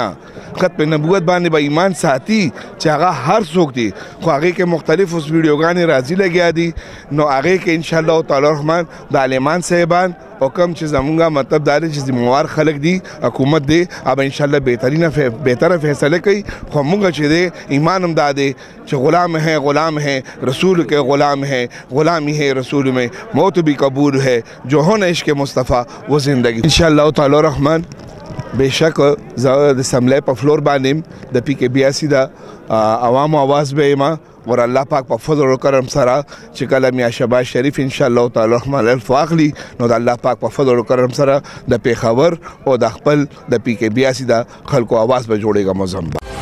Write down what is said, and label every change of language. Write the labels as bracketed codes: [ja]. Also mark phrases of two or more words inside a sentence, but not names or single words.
[ps] ختم نبوت باندې به ایمان ساتي چې هغه هر څوک دی، خو هغې کې مختلف اوس ویډیوګانې راځي لګیا دي. نو هغې کې انشاءالله تعالی رحمان د عالمان صاحبان او کم چې زمونږ مطلب دا دی چې ذموار خلک دي، حکومت دی، اب انشاءالله بهتره فیصله کوي. خو مونږ چې دی ایمان هم دا دی چې [ur] غلام ہے غلام ہے رسول کے غلام ہے، غلامی ہے رسول میں موت بھی قبول ہے، جو ہو عشق مصطفیٰ وہ زندگی. [ps] انشاءالله تعالی رحمان بېشک زه د سملۍ په فلور باندې د PK82 د عوامو اواز به یم ور الله پاک په فضل و کرم سره چې کله میا شهباز شریف انشاءالله تعالی رحمان الف واخلي نو د الله پاک په فضل و کرم سره د پېښور او د خپل د PK82 د خلکو اواز به جوړېږم.